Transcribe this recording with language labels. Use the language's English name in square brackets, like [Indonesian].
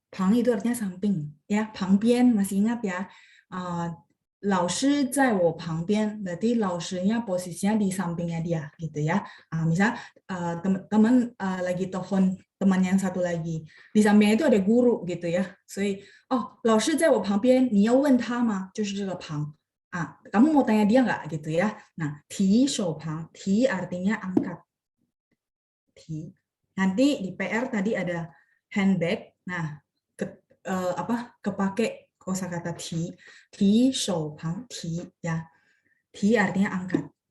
[Indonesian] Pang itu artinya samping ya. Pangbian masih ingat ya. [Chinese] 老师在我旁边, [Indonesian] berarti 老师nya posisinya di sampingnya dia gitu ya. Misal teman-teman lagi telepon teman yang satu lagi, di sampingnya itu ada guru gitu ya. [Chinese] 所以 oh 老师在我旁边, 你要问他吗? 就是这个旁. [Indonesian] Kamu mau tanya dia nggak gitu ya. Nah, 提手旁, 提 artinya angkat. 提.Nanti di PR tadi ada handbag. Nah, kepake kosakata ti, ti shou pang ti ya. Ti artinya angkat.